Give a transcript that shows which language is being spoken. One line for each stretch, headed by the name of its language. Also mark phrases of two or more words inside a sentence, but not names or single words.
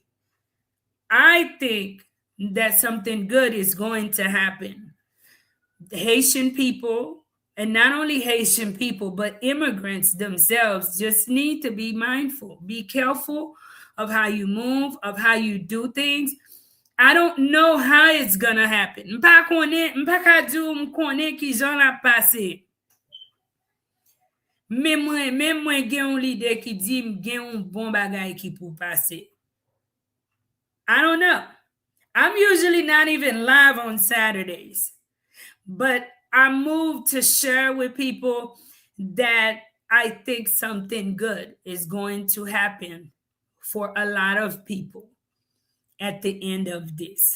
English: I think that something good is going to happen. The Haitian people, and not only Haitian people, but immigrants themselves just need to be mindful. Be careful of how you move, of how you do things. I don't know how it's gonna happen.
Haitian Creole: M'pa ka di ou m'konnen ki jan la pase. Men mwen gen yon lide ki di gen yon bon bagay ki pou pase.
English: I don't know. I'm usually not even live on Saturdays, but I moved to share with people that I think something good is going to happen for a lot of people at the end of this.